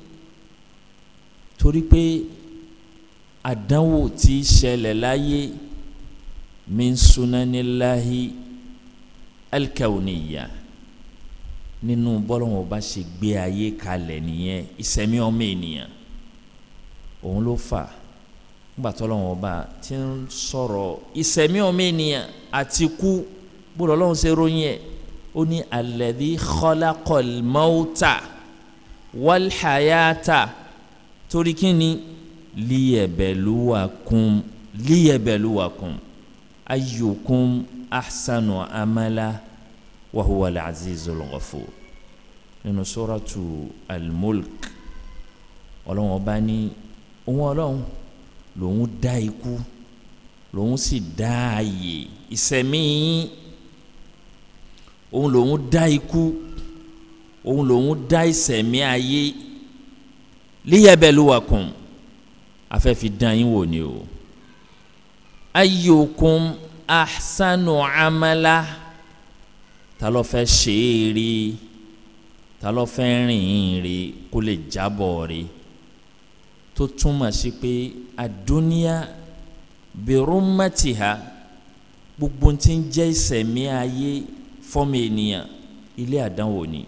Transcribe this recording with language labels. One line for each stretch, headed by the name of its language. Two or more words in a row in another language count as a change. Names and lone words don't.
Yoruba: torí pé àdánwò tí ṣẹlẹ̀ láyé
Arabic: من سنن الله الكونية,
Yoruba: nínú bọ́lọ́wọ́n bá ṣe gbé ayé kalẹ̀ nìyẹn. ìṣẹ̀mí ọmọ ènìyàn òun ló fà nígbà tọ́lọ́wọ́n bá ti ń sọ̀rọ̀ ìṣẹ̀mí ọmọ ènìyàn àti kú, bọ́lọ́ Ọlọ́run ṣe ròyìn ẹ̀. ó ní
Arabic: الذي خلق الموت والحياة.
Yoruba: torí kí ni?
Arabic: ليبلوكم أيكم أحسن عملا وهو العزيز الغفور.
Yoruba: nínú suratu al-mulk Ọlọ́run ọba ní òun Ọlọ́run lòun dá ikú, lòun sì dá ààyè ìṣẹ̀mí yín. òun lòun dá ikú, òun lòun dá ìṣẹ̀mí ayé. liyabluwakum, afẹ́fi dán yín wò ni o.
Arabic: أيكم أحسن عملا,
Yoruba: ta ló fẹ́ ṣe é rí, ta ló fẹ́ rìn rí kó lè jábọ̀ rí. tó túmọ̀ sí pé àdúnyá birumatiha gbogbo tí ń jẹ́ ìṣẹ̀mí ayé fọ́mọ ènìyàn ilé àdánwò ni.